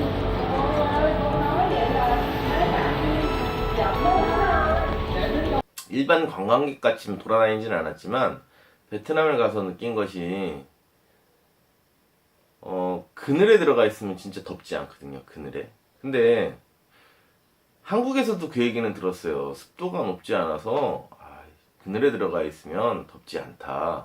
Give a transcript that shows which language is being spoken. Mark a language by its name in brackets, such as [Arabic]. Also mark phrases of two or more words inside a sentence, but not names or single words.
[Vietnamese] Cô ơi, cô nói vậy là thấy bạn giận đó. [Korean] 일반 관광객 같이 돌아다니진 않았지만 베트남을 가서 느낀 것이 그늘에 들어가 있으면 진짜 덥지 않거든요. 그늘에. 근데 한국에서도 그 얘기는 들었어요. 습도가 높지 않아서 그늘에 들어가 있으면 덥지 않다.